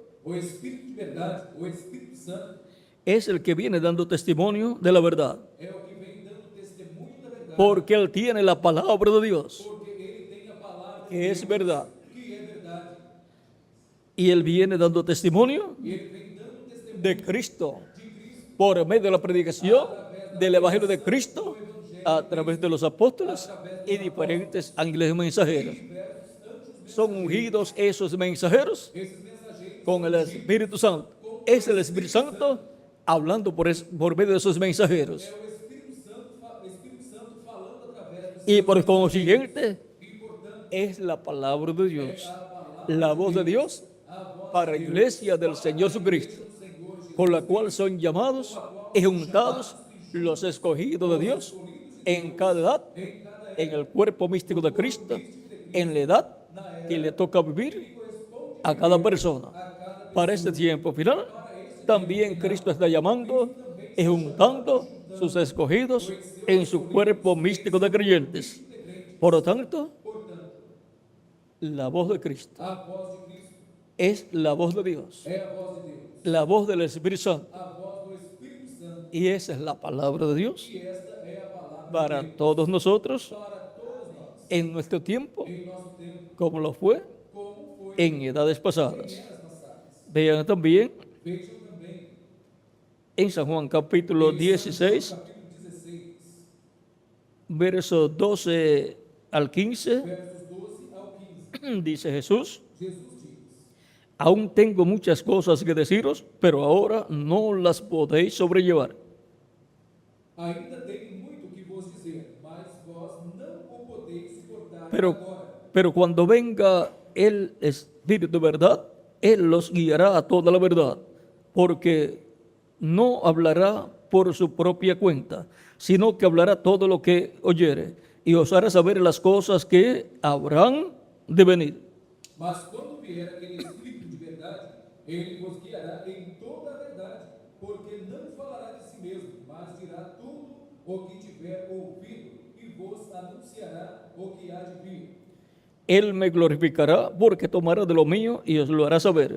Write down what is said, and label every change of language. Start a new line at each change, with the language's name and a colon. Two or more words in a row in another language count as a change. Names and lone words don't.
Portuguese: O Espírito de verdade, o Espírito Santo,
Spanish: es el que viene dando testimonio de la verdad,
Portuguese: é o que vem dando testemunho da verdade,
Spanish: porque él tiene la palabra de Dios,
Portuguese: porque ele tem a palavra de
Spanish: que es
Portuguese: Deus,
Spanish: verdad,
Portuguese: que é verdade.
Spanish: y él viene dando testimonio
Portuguese: E ele vem dando testemunho
Spanish: de Cristo
Portuguese: de Cristo
Spanish: por medio de la predicación del Evangelio de Cristo a través de los apóstoles y diferentes ángeles mensajeros. Son ungidos esos mensajeros
Portuguese: esses mensageiros.
Spanish: con el Espíritu Santo. Es el Espíritu Santo hablando por medio de esos mensajeros.
Portuguese: É o Espírito Santo falando através dos
Spanish: Y por consiguiente,
Portuguese: e, portanto,
Spanish: es la palabra de Dios,
Portuguese: a palavra
Spanish: la voz de Dios
Portuguese: a voz
Spanish: para la iglesia del Señor Jesucristo,
Portuguese: do Senhor Jesus,
Spanish: por la cual son llamados y juntados los escogidos de Dios en cada edad,
Portuguese: em cada
Spanish: en el cuerpo místico de Cristo, en la edad que le toca vivir a cada persona. Para este tiempo final, también Cristo está llamando y juntando sus escogidos en su cuerpo místico de creyentes. Por lo tanto, la voz de Cristo
Portuguese: a voz de Cristo
Spanish: es la voz de Dios,
Portuguese: é a voz de Deus,
Spanish: la voz del Espíritu Santo,
Portuguese: a voz do Espírito Santo,
Spanish: y esa es la palabra de Dios
Portuguese: e esta é a palavra
Spanish: para todos nosotros
Portuguese: para todos nós,
Spanish: en nuestro tiempo,
Portuguese: em nosso tempo,
Spanish: como lo fue
Portuguese: como foi
Spanish: en edades pasadas.
Portuguese: em eras passadas.
Spanish: Vean también
Portuguese: Vejam também
Spanish: en San Juan capítulo 16,
Portuguese: capítulo 16,
Spanish: versos 12 al 15,
Portuguese: versos 12 ao 15.
Spanish: dice Jesús:
Portuguese: Jesus diz:
Spanish: aún tengo muchas cosas que deciros, pero ahora no las podéis sobrellevar.
Portuguese: ainda tenho muito que vos dizer, mas vós não o podeis suportar
Spanish: Pero,
Portuguese: agora.
Spanish: pero cuando venga el Espíritu de verdad, Él los guiará a toda la verdad, porque no hablará por su propia cuenta, sino que hablará todo lo que oyere, y os hará saber las cosas que habrán de venir.
Portuguese: Mas quando vier aquele Espírito de verdade, ele vos guiará em toda a verdade, porque não falará de si mesmo, mas dirá tudo o que tiver ouvido, e vos anunciará o que há de vir.
Spanish: Él me glorificará porque tomará de lo mío y os lo hará saber.